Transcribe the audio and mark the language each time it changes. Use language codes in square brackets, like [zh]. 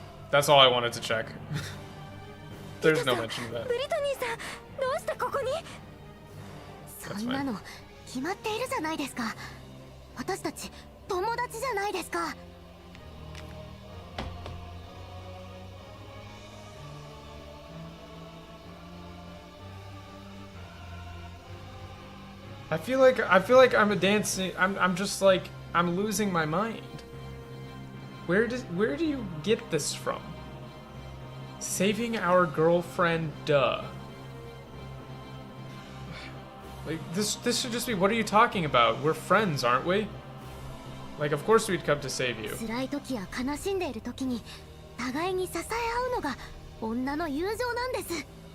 [en] That's all I wanted to check. There's no mention of that. [ja] ブリトニーさん、どうしてここに？そんなの決まっているじゃないですか。私たち友達じゃないですか。 [en] I feel like I'm a dancing. I'm just like I'm losing my mind. Where do you get this from? Saving our girlfriend, duh. Like, this should just be, what are you talking about? We're friends, aren't we? Like, of course we'd come to save you. [ja] 辛い時や悲しんでいる時に互いに支え合うのが女の友情なんです。